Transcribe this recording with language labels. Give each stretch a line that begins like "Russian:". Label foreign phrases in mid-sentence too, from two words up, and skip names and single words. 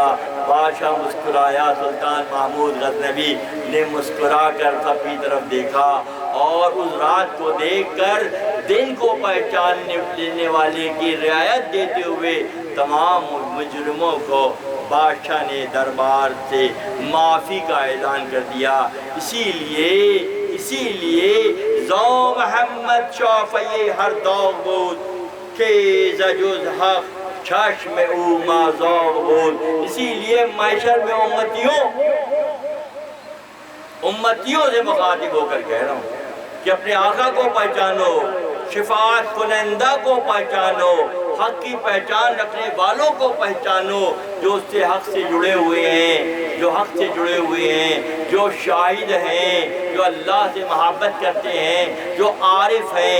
Urdu: بادشاہ مسکرایا، سلطان محمود غزنوی نے مسکرا کر سب کی طرف دیکھا، اور اس رات کو دیکھ کر دن کو پہچاننے والے کی رعایت دیتے ہوئے تمام مجرموں کو بادشاہ نے دربار سے معافی کا اعلان کر دیا۔ اسی لیے
Persian: زو محمد شافعی ہر داغ بود کہ زجوز حق چشم او مازاغ بود۔
Urdu: اسی لیے محشر میں امتیوں سے مخاطب ہو کر کہہ رہا ہوں کہ اپنے آقا کو پہچانو، شفاعت کنندہ کو پہچانو، حق کی پہچان رکھنے والوں کو پہچانو، جو اس سے حق سے جڑے ہوئے ہیں، جو شاہد ہیں، جو اللہ سے محبت کرتے ہیں، جو عارف ہیں۔